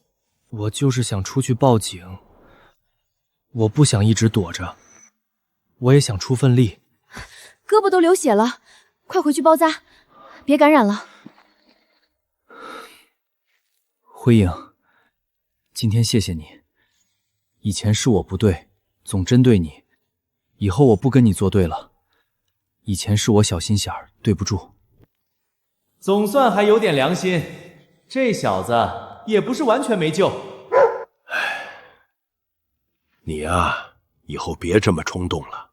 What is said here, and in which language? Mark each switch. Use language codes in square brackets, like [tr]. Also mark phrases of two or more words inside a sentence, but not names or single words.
[zh] 我就是想出去報警，我不想一直躲着，我也想出份力。胳膊都流血了，快回去包紮，別感染了。辉影，今天謝謝你。以前是我不對，總針對你，以後我不跟你作對了。以前是我小心眼兒，對不住。總算還有點良心，這小子也不是完全沒救。你啊，以後別這麼衝動了。